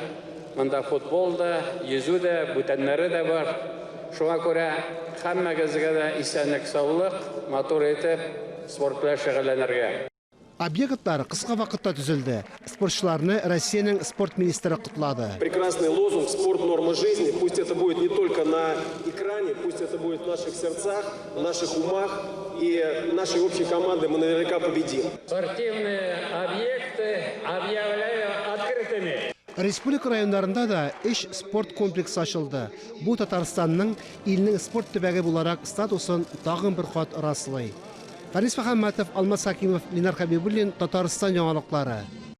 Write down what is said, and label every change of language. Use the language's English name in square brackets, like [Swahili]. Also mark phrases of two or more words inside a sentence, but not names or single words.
[Tatar] Монда футболда, йөзүдә, бүтәннәре дә бар. Шуңа күрә һәммәгезгә дә исәнлек, саулык, матур итеп спорт белән шөгыльләнергә. Объектлар кыска вакытта төзелде. Спортчыларны Россиянең спорт министры котлады. [Russian] Прекрасный лозунг «Спорт – норма жизни». Пусть это будет не только на экране, пусть это будет в наших сердцах, в наших умах. И нашей общей командой мы наверняка победим. Спортивные объекты объявляю открытыми. [Tatar] Республика районнарында да 3 спорт комплексы ачылды. Бу Татарстанның илнең спорт төбәге буларак статусын тагын бер кат раслый. Фарис Мөхәммәтов, Алмаз Хакимов, Ленар Хәбибуллин, Татарстан яңалыклары.